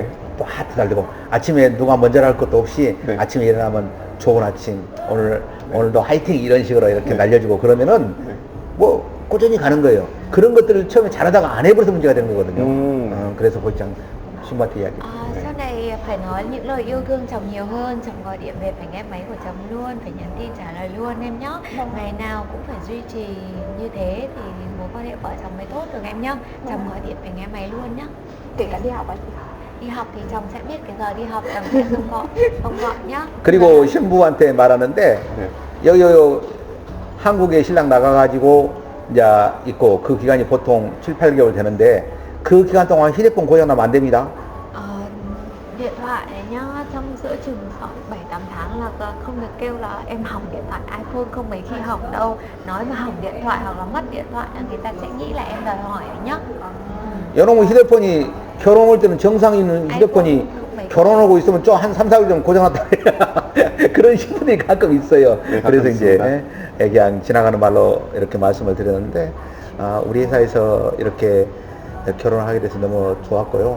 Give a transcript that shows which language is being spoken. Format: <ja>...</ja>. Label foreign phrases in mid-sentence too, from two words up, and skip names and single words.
<ko>또 하트 달리고 아침에 누가 먼저 할 것도 없이 네. 아침에 일어나면 좋은 아침, 오늘도 화이팅 이런 식으로 이렇게 날려주고 그러면은 네. 뭐 꾸준히 가는 거예요. 그런 것들을 처음에 잘하다가 안 해버려서 문제가 되는 거거든요. 그래서 보장 신부한테 이야기.</ko> <vi>Sau này phải nói những lời yêu thương chồng nhiều hơn, chồng gọi điện về phải nghe máy của chồng luôn, phải nhắn tin trả lời luôn em nhé. Ngày nào cũng phải duy trì như thế thì mối quan hệ vợ chồng mới tốt được em nhé. Chồng gọi điện phải nghe máy luôn nhé. Kể cả đi học ấy. Đi học thì chồng sẽ biết cái giờ đi học, chồng sẽ không gọi nhé.</vi> <ko>그리고 신부한테 말하는데 네. 여기 한국에 신랑 나가가지고 이제 있고 그 기간이 보통 7, 8개월 되는데 그 기간 동안 휴대폰 고장 나면 안 됩니다.</ko> <vi>Điện thoại này nhá, trong giữa chừng khoảng 7-8 tháng là không được kêu là em hỏng điện thoại iPhone, không mấy khi hỏng đâu. Nói mà hỏng điện thoại hoặc là mất điện thoại là người ta sẽ nghĩ là em đòi hỏi nhá.</vi> <ko>여러분 휴대폰이 결혼 올 때는 정상이 있는 휴대폰이 결혼하고 있으면 좀 한 3, 4일 좀 고장났다 그런 신분들이 가끔 있어요. 네, 가끔 그래서 이제 있습니다. 그냥 지나가는 말로 이렇게 말씀을 드렸는데 우리 회사에서 이렇게 결혼하게 돼서 너무 좋았고요.</ko>